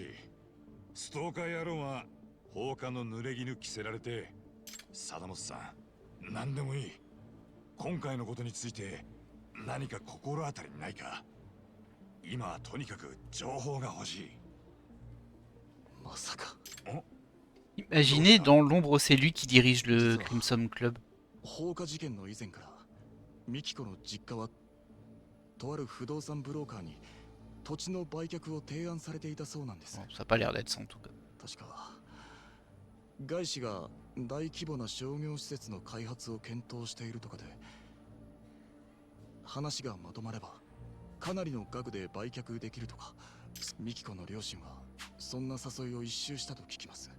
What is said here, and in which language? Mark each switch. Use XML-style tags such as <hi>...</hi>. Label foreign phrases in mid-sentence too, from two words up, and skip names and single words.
<ja>ストーカー野郎は放火の濡れ衣着せられて。貞本さん、何でもいい。今回のことについて何か心当たりないか？今はとにかく情報が欲しい。まさか。</ja> <fr>Imaginez, dans l'ombre, c'est lui qui dirige le Crimson Club.</fr> <ja>放火事件の以前からミキコの実家はとある不動産ブローカーに土地の売却を提案されていたそうなんです。</ja> <fr>Bon, ça n'a pas l'air d'être ça en tout cas.</fr> <ja>確か外資が大規模な商業施設の開発を検討しているとかで、話がまとまればかなりの額で売却できるとか。ミキコの両親はそんな誘いを一周したと聞きます。</ja>